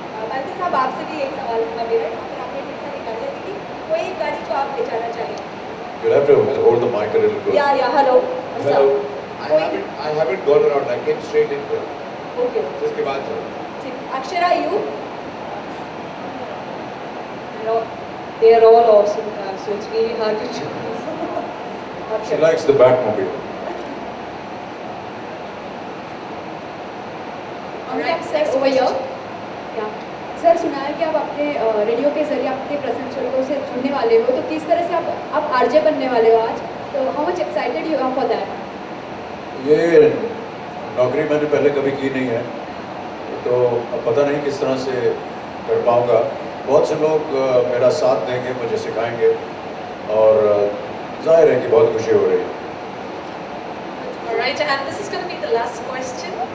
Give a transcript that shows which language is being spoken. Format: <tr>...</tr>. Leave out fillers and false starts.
<hi>बाल्टी साहब, आपसे भी यही सवाल होगा मेरा। यहाँ पर आपने ढेर सारी गाड़ियाँ देखी, कोई एक गाड़ी जो आप ले जाना चाहेंगे?</hi> <en>You'll have to hold the mic a little closer. Yeah, hello. Hello. I haven't gone around. I came straight into it. Okay.</en> <hi>जिसके बाद चलो।</hi> <en>ठीक। Akshara, you? They are all awesome cars, so it's really hard to choose. She likes the Batmobile. Alright, sir, over here. Yeah.</en> <hi>Sir, सुना है कि आप अपने radio के जरिए अपने प्रसंग से जुड़ने वाले हो, तो किस तरह से आप आरजे बनने वाले हो आज?</hi> <en>तो how much excited you are for that?</en> <hi>ये नौकरी मैंने पहले कभी की नहीं है, तो अब पता नहीं किस तरह से कर पाऊँगा। बहुत से लोग मेरा साथ देंगे, मुझे सिखाएंगे, और जाहिर है कि बहुत खुशी हो रही है।</hi> <en>Alright, and this is going to be the last question.</en>